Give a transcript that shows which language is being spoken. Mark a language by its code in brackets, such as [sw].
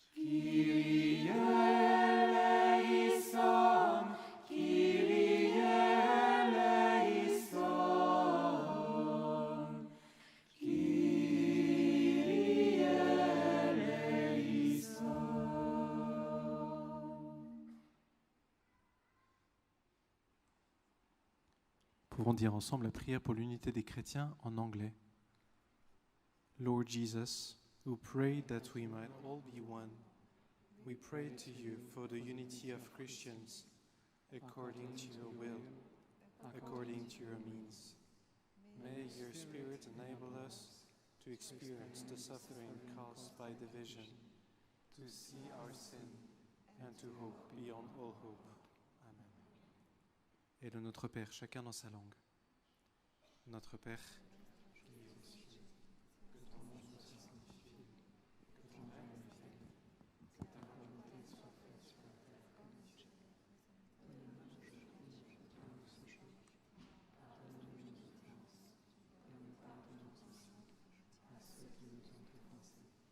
[el] Kyrie eleison, Kyrie eleison, Kyrie eleison. [fr] Pouvons dire ensemble la prière pour l'unité des chrétiens en anglais. [en] Lord Jesus, who prayed that we might all be one, we pray to you for the unity of Christians, according to your will, according to your means. May your Spirit enable us to experience the suffering caused by division, to see our sin, and to hope beyond all hope. Amen. [fr] Et le Notre Père, chacun dans sa langue. Notre Père, qui es aux cieux, que ton nom soit sanctifié, que ton règne vienne, que ta volonté soit faite sur la terre comme au ciel. Donne-nous aujourd'hui notre pain de ce jour. Pardonne-nous nos offenses, comme nous pardonnons aussi à ceux qui nous ont offensés.